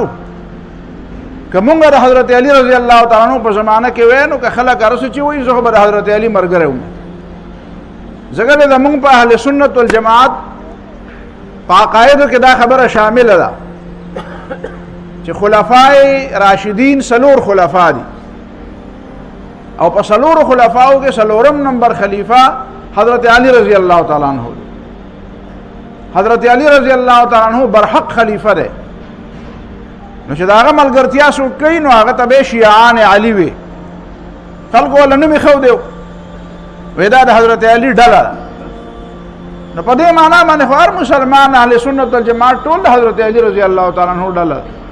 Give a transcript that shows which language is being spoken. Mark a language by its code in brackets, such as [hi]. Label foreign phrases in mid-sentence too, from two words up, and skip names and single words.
[ps] که مونږ د حضرت علی [ar] رضی الله تعالی عنہ [ps] په زمانه کې وای، نو که خلک هر څه چې وایي زه خو به د حضرت علی ملګری وم. ځکه د مونږ په [ar] اهل سنت والجماعت [ps] په عقایدو کې دا خبره شامله ده چې [ar] خلفای راشدین [ps] څلور خلفا دي، او په څلورو خلفاو کې څلورم نمبر خلیفہ حضرت علی [ar] رضی الله تعالی عنہ. [ps] حضرت علی [ar] رضی الله تعالی عنہ [ps] برحق خلیفہ دی. نو چې د هغه ملګرتیا څوک کوي، نو هغه ته به شیعان علی وي. خلکو وله نوم ایښودی وایي دا د حضرت علی ډله ده. نو په دې معنا باندې خو هر مسلمان [ar] اهل سنت والجماعت [ps] ټول د حضرت علی [ar] رضی الله تعالی عنہ [ps] ډله ده.